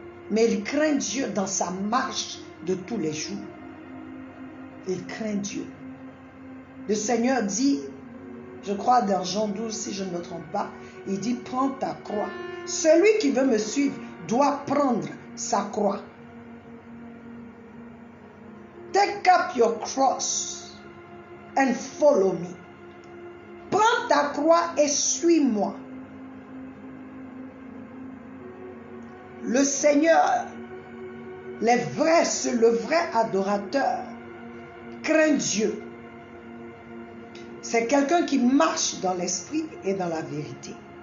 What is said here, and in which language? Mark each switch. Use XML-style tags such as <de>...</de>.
<fr>Mais il craint Dieu dans sa marche de tous les jours. Il craint Dieu. Le Seigneur dit, je crois dans Jean 12, si je ne me trompe pas, il dit, prends ta croix. Celui qui veut me suivre doit prendre sa croix.</fr> <en>Take up your cross and follow me.</en> <fr>Prends ta croix et suis-moi. Le Seigneur, le vrai adorateur, craint Dieu. C'est quelqu'un qui marche dans l'esprit et dans la vérité.</fr>